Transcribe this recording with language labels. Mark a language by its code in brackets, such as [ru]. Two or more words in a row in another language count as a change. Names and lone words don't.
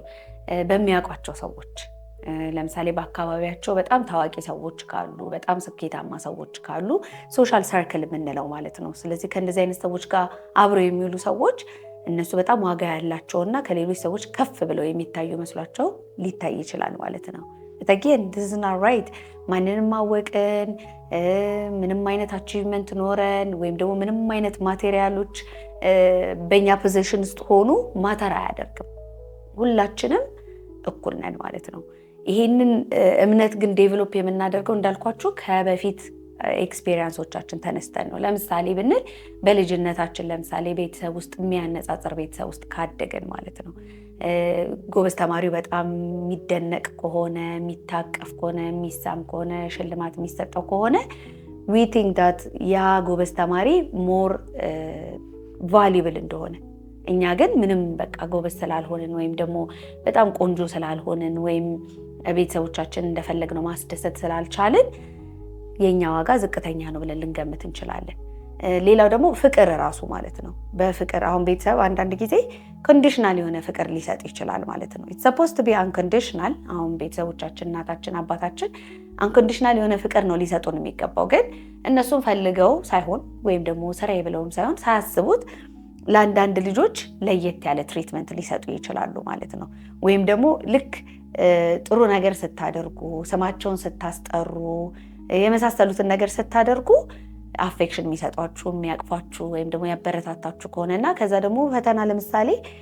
[am] በሚያውቋቸው ሰዎች። ለምሳሌ በአካባቢያቸው በጣም ታዋቂ ሰዎች ካሉ፣ በጣም ስኬታማ ሰዎች ካሉ [en] social circle [am] የምንለው ማለት ነው። ስለዚህ ከእንደዚህ አይነት ሰዎች ጋር አብረው የሚውሉ ሰዎች እነሱ በጣም ዋጋ ያላቸውና ከሌሎች ሰዎች ከፍ ብለው የሚታዩ መስሏቸው ሊታይ ይችላል ማለት ነው። [en] again this is not right። [am] ማንንም ማወቅን ምንም አይነት አቺቭመንት ኖረን ወይም ደግሞ ምንም አይነት ማቴሪያሎች በእኛ ፖዚሽን ውስጥ ሆኑ ማተር አያደርግም። ሁላችንም እኩል ነን ማለት ነው። ይሄንን እምነት ግን ዴቨሎፕ የምናደርገው እንዳልኳችሁ ከበፊት ኤክስፒሪየንሶቻችን ተነስተን ነው። ለምሳሌ ብንል በልጅነታችን ለምሳሌ ቤተሰብ ውስጥ የሚያነጻጽር ቤተሰብ ውስጥ ካደገን ማለት ነው ጎበዝ ተማሪው በጣም የሚደነቅ ከሆነ፣ የሚታቀፍ ከሆነ፣ የሚሳም ከሆነ፣ ሽልማት የሚሰጠው ከሆነ [en] we think that [am] ያ ጎበዝ ተማሪ more valuable እንደሆነ፣ እኛ ግን ምንም በቃ ጎበዝ ስላልሆንን ወይም ደግሞ በጣም ቆንጆ ስላልሆንን ወይም ቤተሰቦቻችን እንደፈለግነው ማስደሰት ስላልቻልን የኛ ዋጋ ዝቅተኛ ነው ብለን ልንገምት እንችላለን። ሌላው ደግሞ ፍቅር ራሱ ማለት ነው። በፍቅር አሁን ቤተሰብ አንዳንድ ጊዜ ኮንዲሽናል የሆነ ፍቅር ሊሰጥ ይችላል ማለት ነው። [en] it's supposed to be unconditional። [am] አሁን ቤተሰቦቻችን እናታችን አባታችን unconditional የሆነ ፍቅር ነው ሊሰጡን የሚገባው። ግን እነሱም ፈልገው ሳይሆን ወይም ደግሞ ስራዬ ብለውም ሳይሆን ሳያስቡት ለአንዳንድ ልጆች ለየት ያለ ትሪትመንት ሊሰጡ ይችላሉ ማለት ነው። ወይም ደግሞ ልክ ጥሩ ነገር ስታደርጉ፣ ስማቸውን ስታስጠሩ፣ የመሳሰሉትን ነገር ስታደርጉ አፌክሽን የሚሰጧችሁ የሚያቅፏችሁ ወይም ደግሞ ያበረታታችሁ ከሆነና ከዛ ደግሞ ፈተና ለምሳሌ